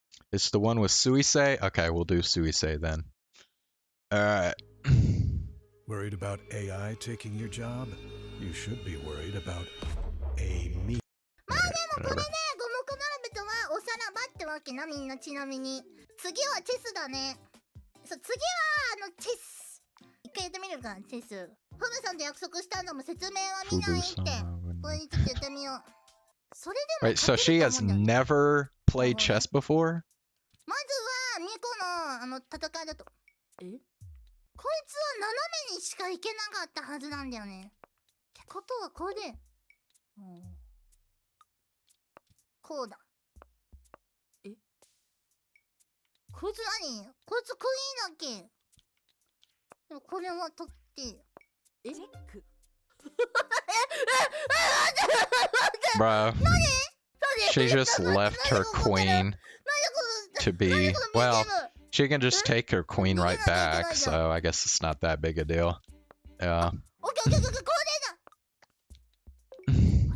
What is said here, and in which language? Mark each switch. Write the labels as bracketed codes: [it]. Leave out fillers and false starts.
[en] It's the one with Suisei? Okay, we'll do Suisei then. Alright. Worried about AI taking your job? You should be worried about a me. [ja] まあでもこれね、五目並べとはおさらばってわけな、みんな。ちなみに次はチェスだね。そう、次はチェス。一回やってみるか、チェス。フブさんと約束したのも説明は見ないって。これにちょっとやってみよう。それでも [en] Wait, so she has never played chess before? [ja] まずはミコの戦いだと、こいつは斜めにしか行けなかったはずなんだよね。ってことはこれで、こうだ。こいつ何？こいつクイーンだっけ？でもこれは取って、チェック。 [en] Bro, she just left her queen to be, well, she can just take her queen right back, so I guess it's not that big a deal. Yeah. [ja] オッケーオッケーオッケー、これだ。